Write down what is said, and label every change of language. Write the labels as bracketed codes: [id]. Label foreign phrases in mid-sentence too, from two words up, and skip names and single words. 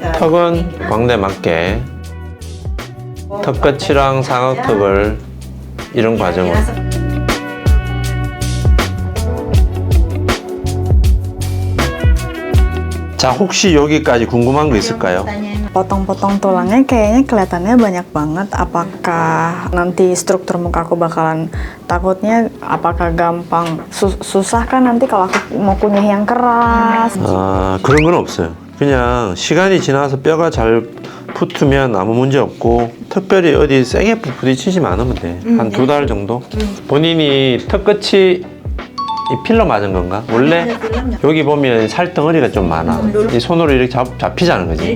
[ko] 턱은 광대 맞게 턱끝이랑 상악턱을 이런 과정을. 자, 혹시 여기까지 궁금한 거 있을까요? [id] Potong-potong tulangnya kayaknya kelihatannya banyak banget. Apakah nanti struktur muka aku bakalan takutnya apakah gampang susah kan nanti kalau aku mau kunyah yang keras. [ko] 아, 그런 건 없어요. 그냥 시간이 지나서 뼈가 잘 붙으면 아무 문제 없고 특별히 어디 세게 부딪히지만 않으면 돼. 한 2달 정도? 본인이 턱끝이 이 필러 맞은 건가? 원래 여기 보면 살덩어리가 좀 많아. 이 손으로 이렇게 잡히자는 거지.